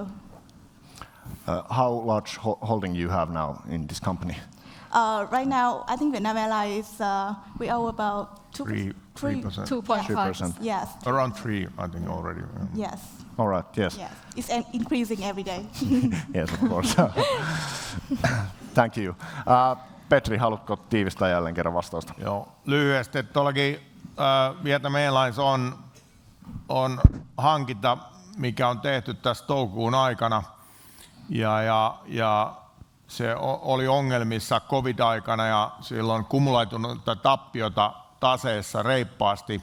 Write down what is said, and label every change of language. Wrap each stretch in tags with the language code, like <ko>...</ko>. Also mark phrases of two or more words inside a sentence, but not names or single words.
<en>How large holding you have now in this company? Right now, I think Vietnam Airlines is, we owe about 3%. 2.5%. Yes. Around 3, I think already. Yes. All right, yes. Yes. It's increasing every day. Yes, of course. Thank you.</en> <fi>Petri, haluatko tiivistää jälleen kerran vastausta? Joo, lyhyesti. Tuollakin Vietnam Airlines on hankinta, mikä on tehty tässä toukokuun aikana. Ja se oli ongelmissa covid-aikana ja silloin kumuloitunutta tappiota taseessa reippaasti.</fi>